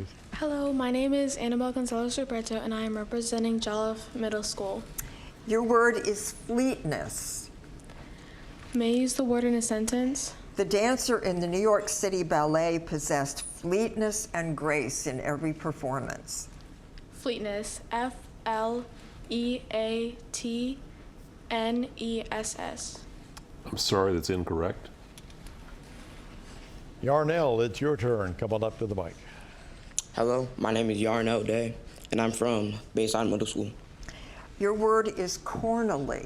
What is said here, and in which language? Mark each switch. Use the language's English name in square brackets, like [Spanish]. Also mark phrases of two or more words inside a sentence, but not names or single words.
[English] Hello, my name is Annabelle Gonzalez-Ruperto, and I am representing Jolliffe Middle School. Your word is fleetness. May I use the word in a sentence? The dancer in the New York City Ballet possessed fleetness and grace in every performance. Fleetness. F-L-E-A-T-N-E-S-S. I'm sorry, that's incorrect. Yarnell, it's your turn. Come on up to the mic. Hello, my name is Yarnell Day, and I'm from Bayside Middle School. Your word is cornily.